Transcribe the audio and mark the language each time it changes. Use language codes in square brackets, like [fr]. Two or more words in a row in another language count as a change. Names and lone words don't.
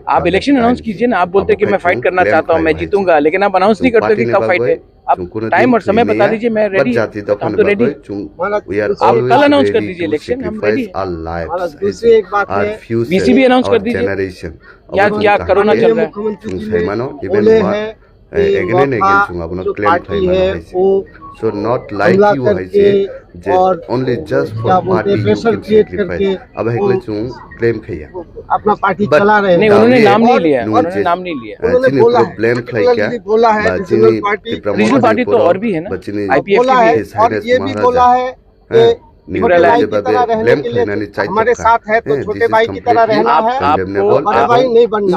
[hi] आप इलेक्शन अनाउंस कीजिए ना। आप बोलते हैं कि मैं फाइट करना चाहता हूँ, मैं जीतूंगा, लेकिन आप अनाउंस नहीं करते कि कब फाइट है। आप टाइम और समय बता दीजिए, मैं रेडी, हम तो रेडी। आप कल अनाउंस कर दीजिए इलेक्शन, हम रेडी। दूसरी एक बात है, बीसीबी अनाउंस कर दीजिए। क्या क्या कोरोना चल रहा है, [en] again and again [trp] chung apno claim thai mana hoise, [en] so not like you [trp] hoise je [en] only just for party you can sacrifice [trp] ab hekle chung claim khaya [hi] अपना पार्टी चला रहे हैं। नहीं, उन्होंने नाम नहीं लिया, उन्होंने नाम नहीं लिया। उन्होंने बोला ब्लेम खाई क्या बोला है रीजनल पार्टी तो और भी है ना, आईपीएफ बोला है, और ये भी बोला है कि हमारे साथ है तो छोटे भाई की तरह रहना है, बड़े भाई नहीं बनना।